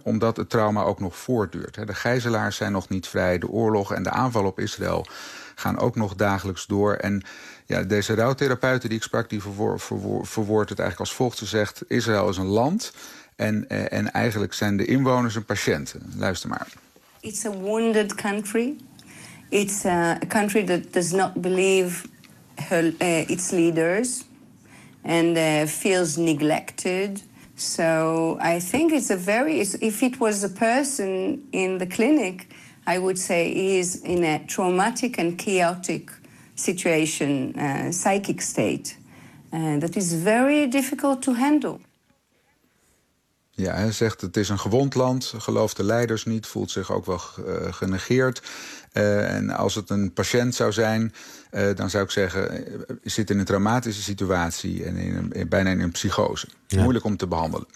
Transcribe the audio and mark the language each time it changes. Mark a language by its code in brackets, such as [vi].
[nl] Omdat het trauma ook nog voortduurt. De gijzelaars zijn nog niet vrij. De oorlog en de aanval op Israël gaan ook nog dagelijks door. En ja, deze rouwtherapeute die ik sprak, die verwoordt het eigenlijk als volgt. Ze zegt, Israël is een land. En eigenlijk zijn de inwoners een patiënt. Luister maar. [en] It's a wounded country. It's a country that does not believe its leaders and feels neglected. So I think it's a very. If it was a person in the clinic, I would say he is in a traumatic and chaotic situation, psychic state, that is very difficult to handle. [nl] Ja, hij zegt het is een gewond land, gelooft de leiders niet, voelt zich ook wel genegeerd. En als het een patiënt zou zijn, dan zou ik zeggen, zit in een traumatische situatie en bijna in een psychose. Ja. Moeilijk om te behandelen.